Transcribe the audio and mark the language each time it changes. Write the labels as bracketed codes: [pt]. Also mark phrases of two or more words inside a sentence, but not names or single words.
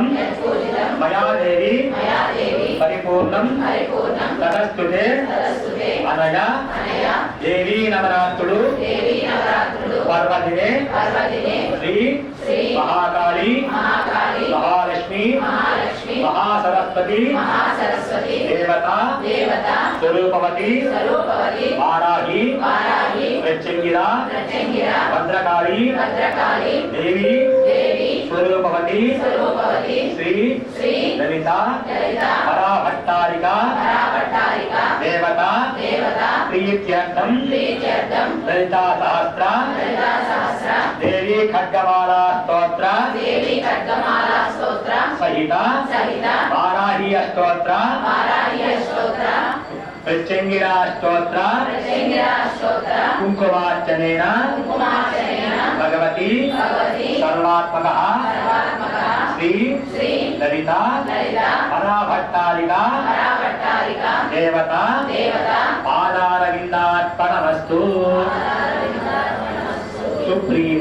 [sa] मया देवी परिपूर्णं ततस्तुते अनया देवी नवरात्रुलु पर्वदिने श्री महाकाली महालक्ष्मी महासरस्वती देवता स्वरूपवती वाराही मृत्यङ्गिरा भद्रकाली देवी స్వరూపవతి శ్రీ లలిత పరాభట్టారిక దేవత ప్రీత్యర్థం లలితా సహస్ర దేవీ ఖడ్గమాలా స్తోత్ర సహిత వారాహి స్తోత్ర ప్రత్యంగిరా స్తోత్ర కుంకుమార్చనేన భగవతి సర్వాత్మక శ్రీ లలిత పరాభట్టారిక దేవత పాదారవిందార్పణమస్తు సుప్రీత